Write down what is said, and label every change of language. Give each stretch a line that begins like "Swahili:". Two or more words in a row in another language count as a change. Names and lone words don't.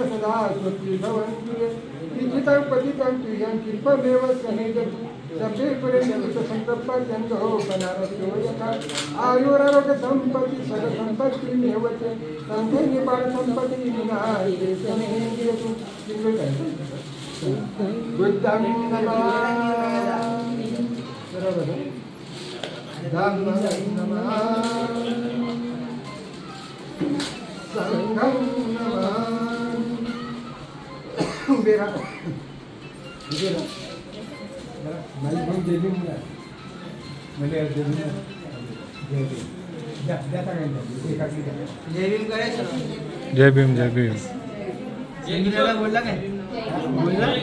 Pali: सदा स्वस्ति भवन्तु ते इच्छितं पतितं तुयं कृपमेव समेजतु सभ्ये पुरेन्द्र संतप्पत्यन्तो बनारसो यथा आयुरारोग्य संपत्ति सर्व संपत्ति मेवते संघे निपाल संपत्ति विनाशे समेजतु बुद्धं नमामि धम्मं नमामि संघं नमामि।
Marathi: बेरा बेरा मला पण जय भीम ना म्हणजे जय भीम जय भीम त्या सांगायचं एकाकी जय भीम करायचं जय भीम जय भीम जय भीमला बोलला काय बोलला